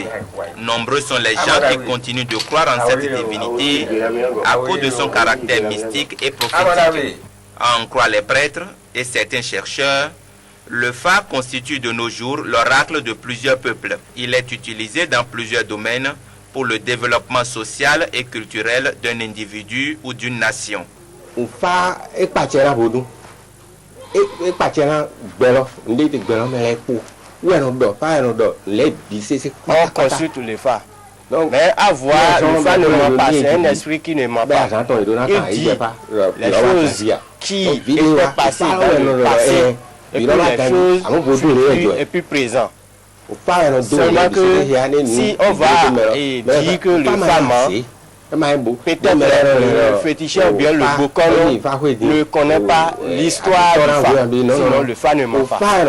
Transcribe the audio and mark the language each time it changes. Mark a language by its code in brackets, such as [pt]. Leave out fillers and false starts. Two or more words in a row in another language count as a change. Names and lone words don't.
[fr] Nombreux sont les gens qui continuent de croire en cette divinité à cause de son caractère mystique et prophétique. À en croire les prêtres et certains chercheurs, le Fa constitue de nos jours l'oracle de plusieurs peuples. Il est utilisé dans plusieurs domaines pour le développement social et culturel d'un individu ou d'une nation. [fon] Fa ekpatiera bodu ekpatiera gbelo ndete gbelo mele po weno do fa eno do le bise se [fr] on consulte les Fa. Mais à voir, le Fa ne ment pas, c'est un esprit qui ne ment pas. Il dit les choses qui étaient passées dans le passé et puis les choses futures et puis présentes. Seulement que si on va dire que le Fa ment, peut-être le féticheur ou bien le bocolo ne connaît pas l'histoire du Fa, sinon le Fa ne ment pas.